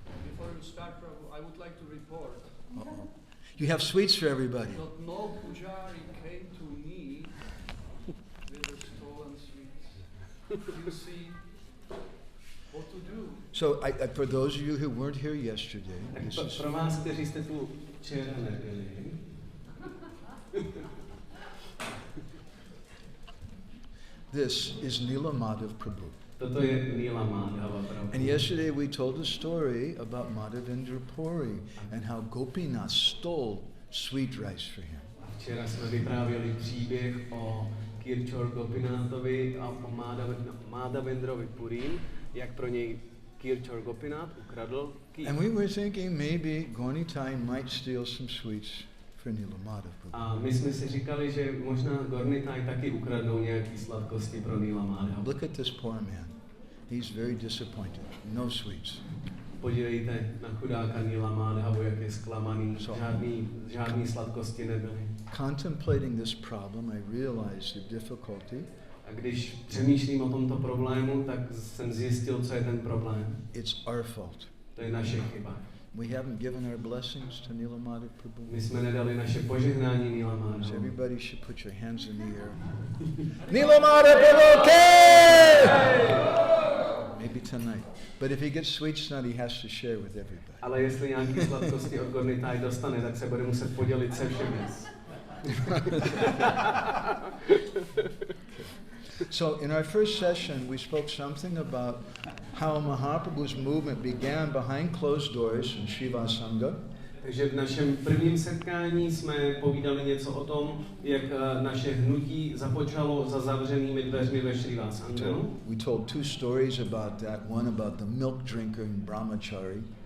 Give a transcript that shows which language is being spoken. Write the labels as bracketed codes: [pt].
[en] Before you start, Prabhu, I would like to report. Uh-oh. You have sweets for everybody. That no pujari came to me with a stolen you see what to do. So for those of you who weren't here yesterday, [cs] Tak pro vás, kteří jste tu včera nebyli, [en] this is Nila Madhav Prabhu. [cs] toto je Nila Madhava Prabhu. [en] And yesterday we told a story about Madhavendra Puri and how Gopinath stole sweet rice for him. [cs] Včera jsme vyprávěli příběh o Kirchor Gopinathovi a o Madhavendrovi Purim, jak pro něj Kirchor Gopinath ukradl kýr. [en] And we were thinking maybe Gornitai might steal some sweets for Nila Madhav Prabhu. [cs] A my jsme si říkali, že možná Gornitai taky ukradnou nějaký sladkosti pro Nila Madhava. [en] Look at this poor man. He's very disappointed. No sweets. [cs] Podívejte na chudáka Nila Madhavu, jak je zklamaný, žádný sladkosti nebyly. [en] Contemplating this problem, I realized the difficulty. [cs] A když přemýšlím o tomto problému, tak jsem zjistil, co je ten problém. [en] It's our fault. [cs] To je naše chyba. [en] We haven't given our blessings to Nila Madhav Prabhu. [cs] My jsme nedali naše požehnání Nila [en] So [cs] Madhavu. [en] everybody should put your hands in the air. Nila Madhav Prabhu, okay! Maybe tonight. But if he gets sweets tonight, he has to share with everybody. [cs] Ale jestli nějaký sladkosti od Gornitai dostane, tak se bude muset podělit se všemi. [en] So in our first session, we spoke something about how Mahaprabhu's movement began behind closed doors in Shiva Sangha. [cs] Takže v našem prvním setkání jsme povídali něco o tom, jak naše hnutí započalo za zavřenými dveřmi ve Srivasanganu. [en] We told two stories about that. One about the milk drinker and brahmachari.